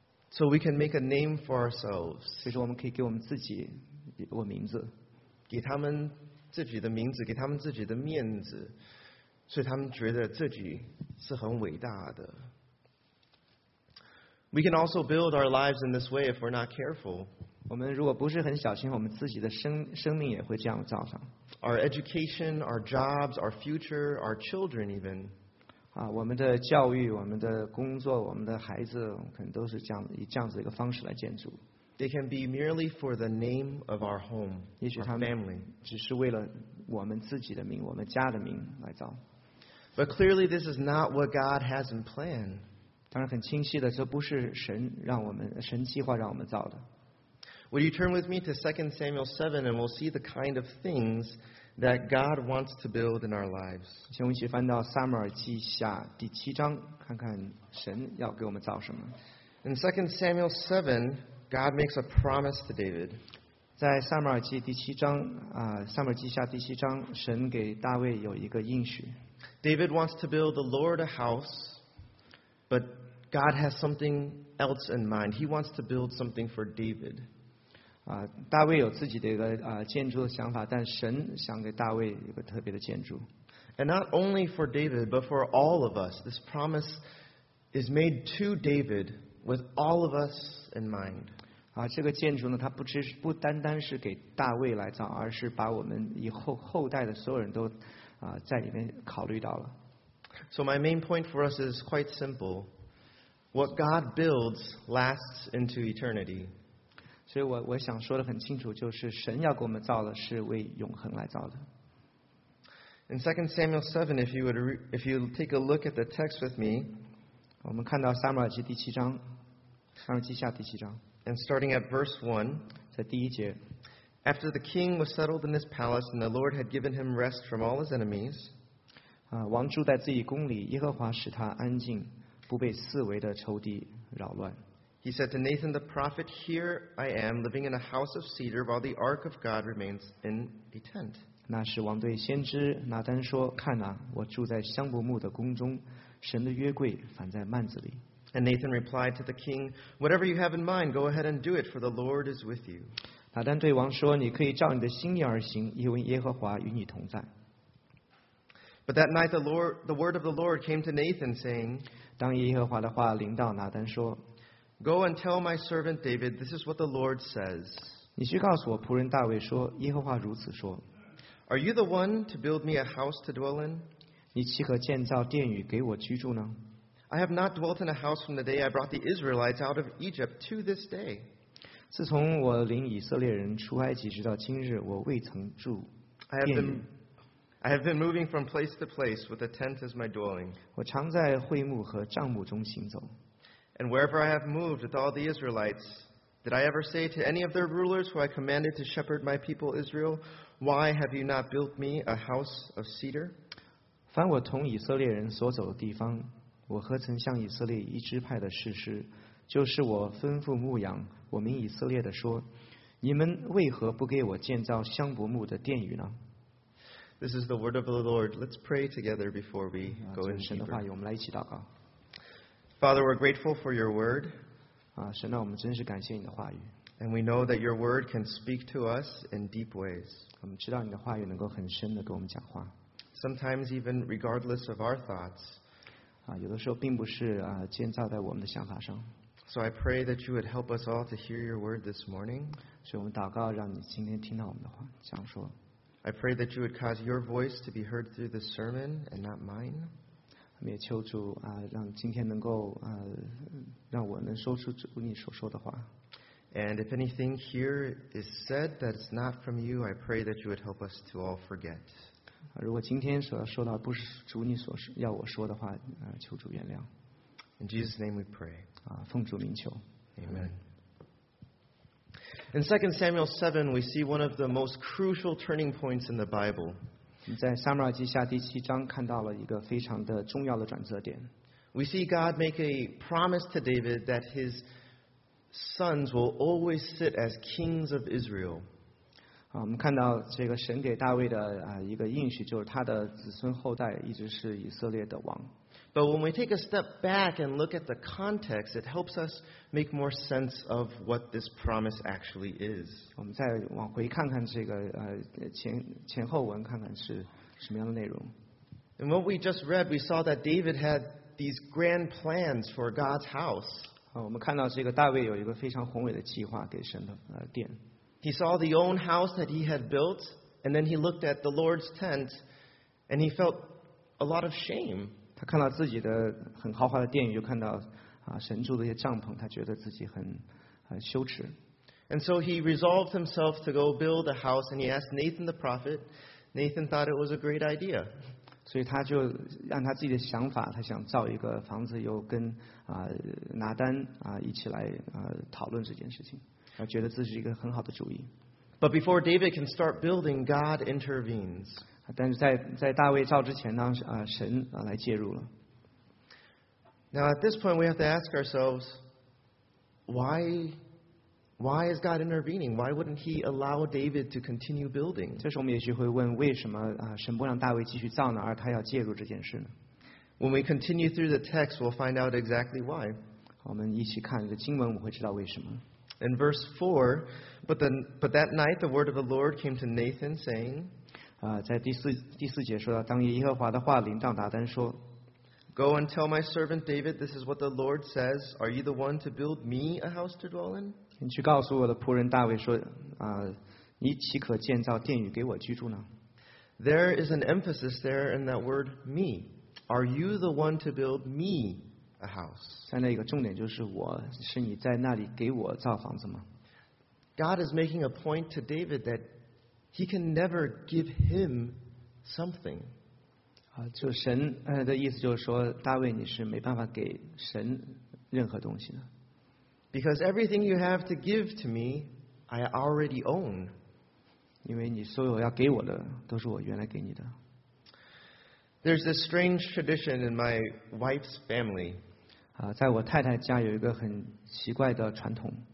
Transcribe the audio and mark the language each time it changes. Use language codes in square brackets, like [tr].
[en] So we can make a name for ourselves. [zh] 所以说我们可以给我们自己一个名字，给他们自己的名字，给他们自己的面子，所以他们觉得自己是很伟大的。 [en] We can also build our lives in this way if we're not careful. [zh] 我们如果不是很小心，我们自己的生命也会这样造成。 [en] Our education, our jobs, our future, our children even. [zh] 啊，我们的教育，我们的工作，我们的孩子，可能都是这样以这样子一个方式来建筑。 [en] They can be merely for the name of our home, our family. [zh] 只是为了我们自己的名，我们家的名来造。 [en] But clearly, this is not what God has in plan. [zh] 当然很清晰的，这不是神让我们神计划让我们造的。 [en] Would you turn with me to 2 Samuel 7 and we'll see the kind of things that God wants to build in our lives? [zh] 请我们一起翻到撒母耳记下第七章，看看神要给我们造什么。 [en] In 2 Samuel 7, God makes a promise to David. [zh] 在撒母耳记第七章啊，撒母耳记下第七章，神给大卫有一个应许。 [en] David wants to build the Lord a house. But God has something else in mind. He wants to build something for David. [zh] 大卫有自己的一个建筑的想法，但神想给大卫一个特别的建筑。 [en] And not only for David, but for all of us. This promise is made to David with all of us in mind. [zh] 这个建筑呢，它不单单是给大卫来造，而是把我们以后代的所有人都在里面考虑到了。 [en] So my main point for us is quite simple. What God builds lasts into eternity. [zh] 所以我想说的很清楚，就是神要给我们造的是为永恒来造的。 [en] In 2 Samuel 7, if you take a look at the text with me, [zh] 我们看到撒母耳记第七章，撒母耳记下第七章。 [en] And starting at verse 1, [zh] 在第一节。 [en] After the king was settled in his palace and the Lord had given him rest from all his enemies, [zh] 王住在自己宫里，耶和华使他安静，不被四围的仇敌扰乱。 [en] He said to Nathan the prophet, "Here I am, living in a house of cedar, while the ark of God remains in a tent." [zh] 那是王对先知拿单说：“看哪，我住在香柏木的宫中，神的约柜反在幔子里。” [en] And Nathan replied to the king, "Whatever you have in mind, go ahead and do it, for the Lord is with you." [zh] 拿单对王说：“你可以照你的心意而行，因为耶和华与你同在。” [en] But that night, the word of the Lord came to Nathan, saying, [zh] 当耶和华的话临到拿单说 [en] Go and tell my servant David, this is what the Lord says. [zh] 你去告诉我仆人大卫说，耶和华如此说 [en] Are you the one to build me a house to dwell in? [zh] 你岂可建造殿宇给我居住呢 [en] I have not dwelt in a house from the day I brought the Israelites out of Egypt to this day. [zh] 自从我领以色列人出埃及直到今日，我未曾住殿宇。 [en] I have been moving from place to place with a tent as my dwelling. [zh] 我常在会幕和帐幕中行走。 [en] And wherever I have moved with all the Israelites, did I ever say to any of their rulers who I commanded to shepherd my people Israel, "Why have you not built me a house of cedar?" [zh] 凡我同以色列人所走的地方，我何曾向以色列一支派的士师，就是我吩咐牧养我民以色列的说，你们为何不给我建造香柏木的殿宇呢？ [en] This is the word of the Lord. Let's pray together before we go in deeper. [zh] 我们来一起祷告。 [en] Father, we're grateful for your word. [zh] 神啊，我们真是感谢你的话语。 [en] And we know that your word can speak to us in deep ways. [zh] 我们知道你的话语能够很深的跟我们讲话。 [en] Sometimes even regardless of our thoughts. [zh] 有的时候并不是建造在我们的想法上。 [en] So I pray that you would help us all to hear your word this morning. [zh] 所以我们祷告，让你今天听到我们的话，讲说。 [en] I pray that you would cause your voice to be heard through this sermon and not mine. [zh] 我们也求主让今天能够让我能说出主你所说的话。 [en] And if anything here is said that's not from you, I pray that you would help us to all forget. [zh] 如果今天所要说的不是主你所要我说的话，求主原谅。 [en] In Jesus' name we pray. [zh] 奉主名求。 [en] Amen. In 2 Samuel 7, we see one of the most crucial turning points in the Bible. [zh] 在撒母耳记下第七章看到了一个非常的重要的转折点。 [en] We see God make a promise to David that his sons will always sit as kings of Israel. [zh] 我们看到这个神给大卫的一个应许，就是他的子孙后代一直是以色列的王。 [en] But when we take a step back and look at the context, it helps us make more sense of what this promise actually is. [zh] 我们再往回看看这个前后文，看看是什么样的内容。 [en] In what we just read, we saw that David had these grand plans for God's house. [zh] 我们看到这个大卫有一个非常宏伟的计划给神的殿。 [en] He saw the own house that he had built, and then he looked at the Lord's tent, and he felt a lot of shame. [zh] 他看到自己的很豪华的殿宇，又看到神住的一些帐篷，他觉得自己很羞耻。 [en] And so he resolved himself to go build a house, and he asked Nathan the prophet. Nathan thought it was a great idea. [zh] 所以他就按他自己的想法，他想造一个房子，又跟拿单一起来讨论这件事情，他觉得这是一个很好的主意。 [en] But before David can start building, God intervenes. [zh] 但是在大卫造之前呢，神来介入了。 [en] Now at this point we have to ask ourselves, why is God intervening? Why wouldn't He allow David to continue building? [zh] 这时候我们也许会问，为什么神不让大卫继续造呢，而他要介入这件事呢 [en] ？When we continue through the text, we'll find out exactly why. [zh] 我们一起看这个经文，我们会知道为什么。 [en] In verse 4, but that night the word of the Lord came to Nathan saying. [zh] 在第四节说到，当耶和华的话临到拿单说 [en] ，Go and tell my servant David, this is what the Lord says. Are you the one to build me a house to dwell in? [zh] 你去告诉我的仆人大卫说，你岂可建造殿宇给我居住呢 [en] ？There is an emphasis there in that word me. Are you the one to build me a house? [zh] 在那一个重点就是我是你在那里给我造房子吗 [en] ？God is making a point to David that. He can never give him something. [zh] 就神的意思就是说，大卫你是没办法给神任何东西的。 [en] Because everything you have to give to me, I already own. [zh] 因为你所有要给我的都是我原来给你的。 [en] There's this strange tradition in my wife's family. [zh] 在我太太家有一个很奇怪的传统。